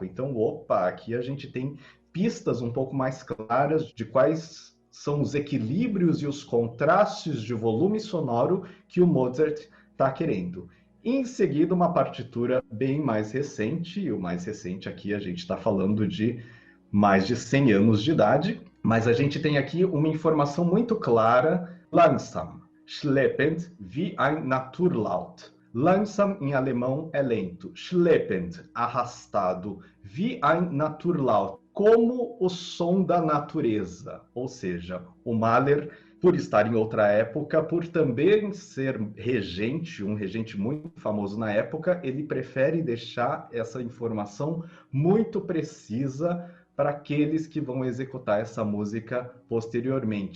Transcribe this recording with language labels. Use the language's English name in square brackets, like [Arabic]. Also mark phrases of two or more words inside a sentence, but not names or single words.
[Portuguese] Então, opa, aqui a gente tem pistas um pouco mais claras de quais são os equilíbrios e os contrastes de volume sonoro que o Mozart está querendo. Em seguida, uma partitura bem mais recente, e o mais recente aqui a gente está falando de mais de 100 anos de idade, mas a gente tem aqui uma informação muito clara, [German] langsam, schleppend wie ein Naturlaut. [Portuguese] Langsam em alemão é lento, [German] schleppend, arrastado, wie ein Naturlaut, [Portuguese] como o som da natureza, ou seja, o Mahler, por estar em outra época, por também ser regente, um regente muito famoso na época, ele prefere deixar essa informação muito precisa para aqueles que vão executar essa música posteriormente.